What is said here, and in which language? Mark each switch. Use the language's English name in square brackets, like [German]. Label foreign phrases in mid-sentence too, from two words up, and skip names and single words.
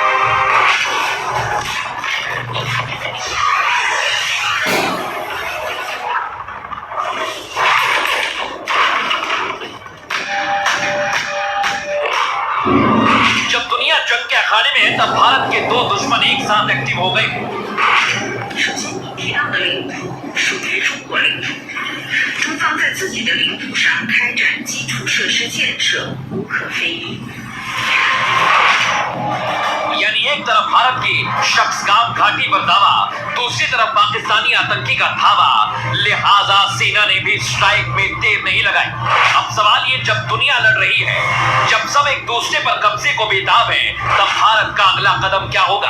[Hindi] जब दुनिया जंग के अखाड़े में है तब भारत के दो दुश्मन एक साथ एक्टिव हो गए। [Chinese] 首先，你提到的领土属于中国领土，中方在自己的领土上开展基础设施建设无可非议。 [Hindi] यानी एक तरफ भारत की शख्सगाम घाटी पर दावा, दूसरी तरफ पाकिस्तानी आतंकी का धावा, लिहाजा सेना ने भी स्ट्राइक में देर नहीं लगाई। अब सवाल ये, जब दुनिया लड़ रही है, जब सब एक दूसरे पर कब्जे को बेताब है, तब भारत का अगला कदम क्या होगा?